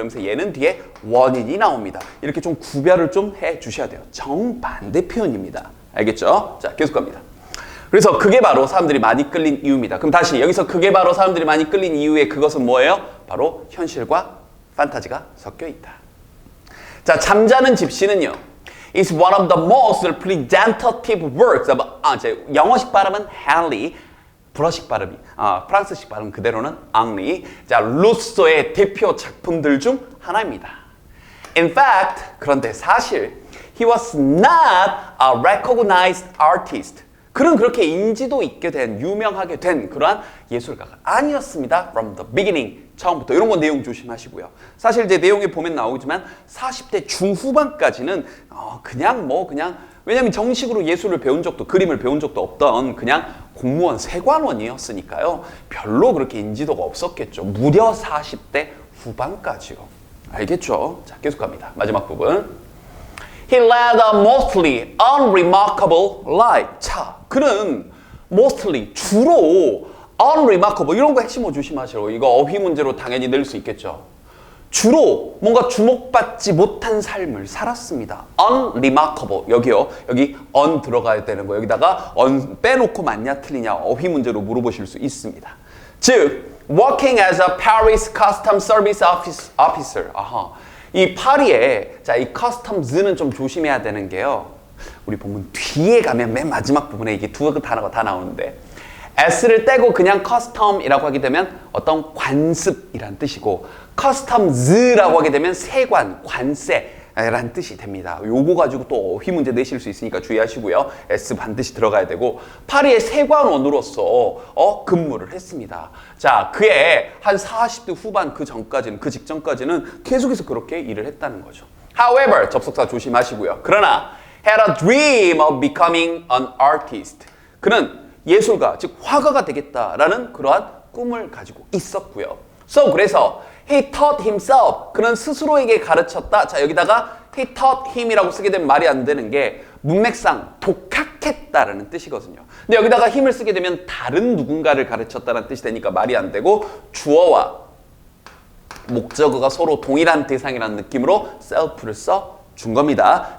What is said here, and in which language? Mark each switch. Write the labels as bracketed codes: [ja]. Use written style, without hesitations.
[ko] 그러면서 얘는 뒤에 원인이 나옵니다. 이렇게 좀 구별을 좀 해 주셔야 돼요. 정반대 표현입니다. 알겠죠? 자 계속 갑니다. 그래서 그게 바로 사람들이 많이 끌린 이유입니다. 그럼 다시 여기서 그게 바로 사람들이 많이 끌린 이유의 그것은 뭐예요? 바로 현실과 판타지가 섞여 있다. 자 잠자는 집시는요. [en] is one of the most representative works of [ko] 영어식 발음은 Henry, 불어식 발음이 프랑스식 발음 그대로는 앙리. 자 루소의 대표 작품들 중 하나입니다. [en] In fact, [ko] 그런데 사실 [en] he was not a recognized artist. [ko] 그는 그렇게 인지도 있게 된, 유명하게 된 그러한 예술가가 아니었습니다. [en] From the beginning, [ko] 처음부터. 이런 거 내용 조심하시고요. 사실 이제 내용에 보면 나오지만 40대 중후반까지는 그냥 왜냐면 정식으로 예술을 배운 적도, 그림을 배운 적도 없던 그냥 공무원 세관원이었으니까요. 별로 그렇게 인지도가 없었겠죠. 무려 40대 후반까지요. 알겠죠? 자, 계속 갑니다. 마지막 부분. [en] He led a mostly unremarkable life. [ko] 자, 그는 mostly, 주로 unremarkable, 이런 거 핵심어 조심하시라고. 이거 어휘 문제로 당연히 낼 수 있겠죠. 주로 뭔가 주목받지 못한 삶을 살았습니다. unremarkable, 여기요. 여기 un 들어가야 되는 거. 여기다가 un 빼놓고 맞냐 틀리냐 어휘 문제로 물어보실 수 있습니다. [en] 즉, working as a Paris Custom Service Officer. [ko] 아하. 이 파리에 자, 이 customs는 좀 조심해야 되는 게요. 우리 본문 뒤에 가면 맨 마지막 부분에 이게 두 단어가 다 나오는데 s를 떼고 그냥 custom이라고 하게 되면 어떤 관습이란 뜻이고 customs라고 하게 되면 세관, 관세라는 뜻이 됩니다. 요거 가지고 또 어휘 문제 내실 수 있으니까 주의하시고요. S 반드시 들어가야 되고 파리의 세관원으로서 근무를 했습니다. 자, 그의 한 40대 후반 그 전까지는, 그 직전까지는 계속해서 그렇게 일을 했다는 거죠. However, 접속사 조심하시고요. 그러나 [en] had a dream of becoming an artist. [ko] 그는 예술가, 즉 화가가 되겠다라는 그러한 꿈을 가지고 있었고요. [en] So, [ko] 그래서 [en] he taught himself. [ko] 그는 스스로에게 가르쳤다. 자, 여기다가 he taught him이라고 쓰게 되면 말이 안 되는 게 문맥상 독학했다라는 뜻이거든요. 근데 여기다가 힘을 쓰게 되면 다른 누군가를 가르쳤다는 뜻이 되니까 말이 안 되고 주어와 목적어가 서로 동일한 대상이라는 느낌으로 self를 준 겁니다.